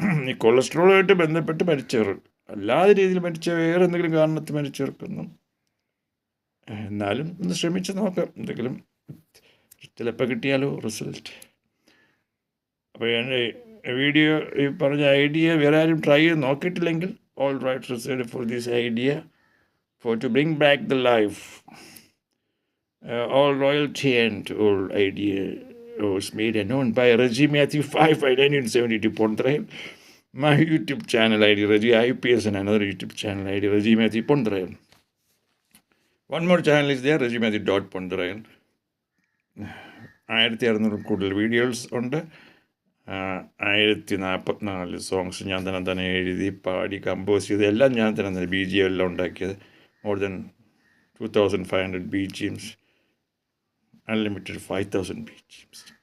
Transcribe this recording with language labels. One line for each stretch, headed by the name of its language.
Malayalam: ഈ കൊളസ്ട്രോളുമായിട്ട് ബന്ധപ്പെട്ട് മരിച്ചവർ, അല്ലാതെ രീതിയിൽ മരിച്ച വേറെ എന്തെങ്കിലും കാരണത്തിൽ മരിച്ചവർക്കൊന്നും, എന്നാലും ഒന്ന് ശ്രമിച്ച് നോക്കാം, എന്തെങ്കിലും ചിലപ്പോൾ കിട്ടിയാലോ റിസൾട്ട്. അപ്പോൾ എൻ്റെ വീഡിയോ ഈ പറഞ്ഞ ഐഡിയ വേറെ ആരും ട്രൈ ചെയ്ത് നോക്കിയിട്ടില്ലെങ്കിൽ,
English: All right result for this idea for to bring back the life. All royalty and all idea was made and known by Reggie Matthew 5 Pondrail. My YouTube channel ID Reggie IPS and another YouTube channel ID Reggie Matthew Pondrail. One more channel is there, reggiematthew.pondrail.
Malayalam: 1600 കൂടുതൽ videos ഉണ്ട്. 1044 songs ഞാൻ തന്നെ എഴുതി പാടി compose ചെയ്ത് എല്ലാം ഞാൻ തന്നെ BGM എല്ലാം ഉണ്ടാക്കിയത്.
English: More than 2500 BGMs, unlimited 5000 BGMs.